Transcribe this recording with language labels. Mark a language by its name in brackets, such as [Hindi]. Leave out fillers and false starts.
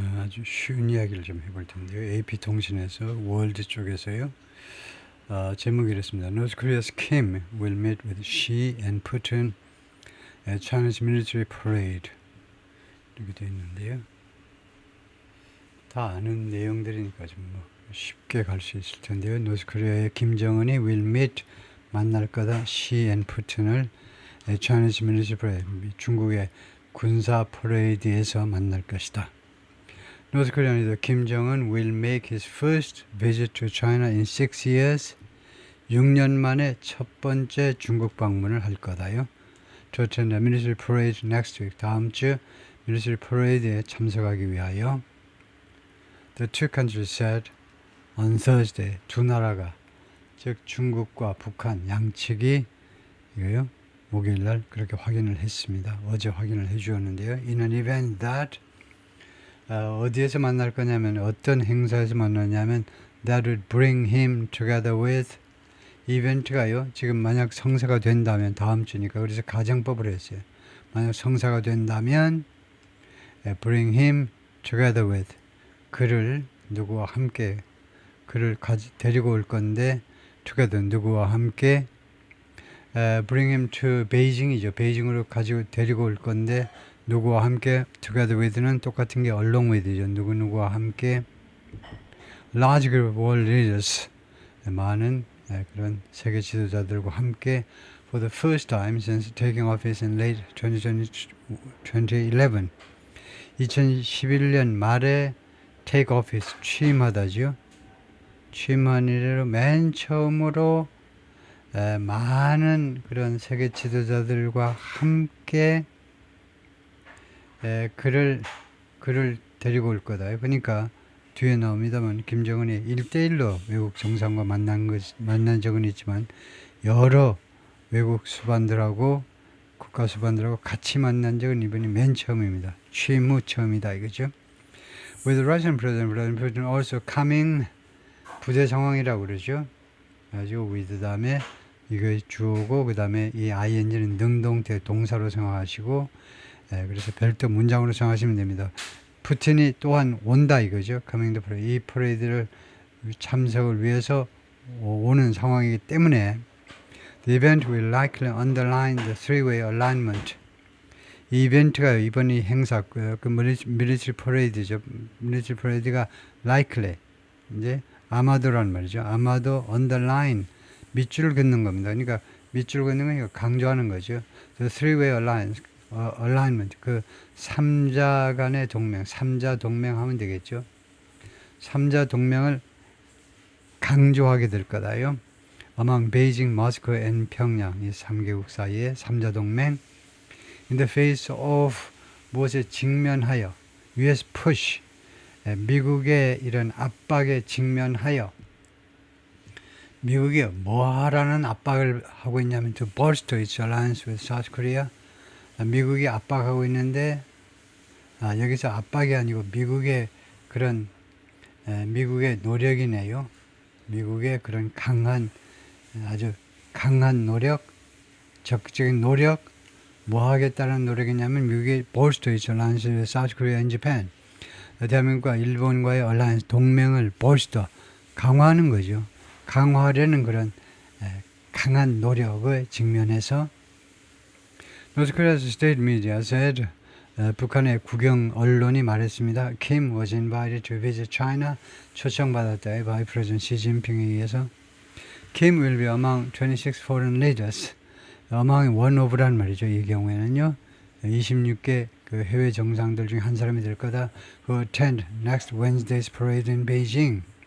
[Korean] 아주 쉬운 이야기를 좀 해볼 텐데요. AP통신에서 월드 쪽에서요. 제목이 이렇습니다. [English] North Korea's Kim will meet with Xi and Putin at China's military parade. [Korean] 이렇게 되어 있는데요. 다 아는 내용들이니까 좀 쉽게 갈 수 있을 텐데요. 노스코리아의 김정은이 [English] will meet [Korean] 만날 거다. [English] Xi and Putin을 at China's military parade. [Korean] 중국의 군사 퍼레이드에서 만날 것이다. [English] North Korean leader Kim Jong-un will make his first visit to China in 6 years. [Korean] 6년 만에 첫 번째 중국 방문을 할 거다요. [English] To attend the military parade next week. [Korean] 다음 주 [English] military parade [Korean] 에 참석하기 위하여. [English] The two countries said on Thursday. [Korean] 두 나라가 즉 중국과 북한 양측이 이거요. 목요일날 그렇게 확인을 했습니다. 어제 확인을 해주었는데요. [English] In an event that [Korean] 어디에서 만날 거냐면 어떤 행사에서 만나냐면 [English] that would bring him together with [Korean] 이벤트가요. 지금 만약 성사가 된다면 다음 주니까 그래서 가정법을 했어요. 만약 성사가 된다면 [English] bring him together with [Korean] 그를 누구와 함께 그를 데리고 올 건데 together 누구와 함께 [English] bring him to [Korean] 베이징이죠. 베이징으로 가지고 데리고 올 건데 누구와 함께 [English] together with [Korean] 는 똑같은 게 [English] along with [Korean] 죠. 누구누구와 함께 [English] large group of world leaders [Korean] 많은 그런 세계 지도자들과 함께 [English] for the first time since taking office in late 2011 [Korean] 2011년 말에 [English] take office [Korean] 취임하다죠. 취임한 이래로 맨 처음으로 많은 그런 세계 지도자들과 함께 그를 데리고 올 거다. 그러니까 뒤에 나옵니다만 김정은이 1대1로 외국 정상과 만난 적은 있지만 여러 외국 수반들하고 국가 수반들하고 같이 만난 적은 이번이 맨 처음입니다. 취임 후 처음이다 이거죠. [English] With the Russian President Putin also coming [Korean] 부재 상황이라고 그러죠. 가지고 with 다음에 이거 주어고 그 다음에 이 ing는 능동태 동사로 생각하시고 그래서 별도 문장으로 생각하시면 됩니다. 푸틴이 또한 온다 이거죠. [English] coming to parade. [Korean] 이 퍼레이드를 참석을 위해서 오는 상황이기 때문에 [English] the event will likely underline the three-way alignment. [Korean] 이 이벤트가 이번 이 행사 그 military parade죠. [English] military parade [Korean] 가 likely 이제 아마도란 말이죠. 아마도 underline 밑줄을 긋는 겁니다. 그러니까 밑줄을 긋는 건 강조하는 거죠. [English] The three-way alignment, [Korean] 그 3자 간의 동맹, 3자 동맹 하면 되겠죠. 3자 동맹을 강조하게 될 거다요. [English] Among Beijing, Moscow and [Korean] 평양, 이 3개국 사이에 3자 동맹. [English] In the face of [Korean] 무엇에 직면하여, [English] US push, [Korean] 미국의 이런 압박에 직면하여 미국이 뭐하라는 압박을 하고 있냐면 [English] to bolster its alliance with South Korea. [Korean] 미국이 압박하고 있는데 여기서 압박이 아니고 미국의 그런 미국의 노력이네요. 미국의 그런 아주 강한 노력, 적극적인 노력, 뭐 하겠다는 노력이냐면 미국이 [English] bolster its alliance with South Korea and Japan. [Korean] 대한민국과 일본과의 alliance 동맹을 bolster 강화하는 거죠. 강화하려는 그런 강한 노력을 직면해서 [English] North Korea's state media said [Korean] 북한의 국영 언론이 말했습니다. [English] Kim was invited to visit China. [Korean] 초청받았다. [English] by President Xi Jinping [Korean] 에 의해서 [English] Kim will be among 26 foreign leaders. among one of 란 말이죠. [Korean] 이 경우에는요. 26개 그 해외 정상들 중에 한 사람이 될 거다. [English] who attend next Wednesday's parade in Beijing.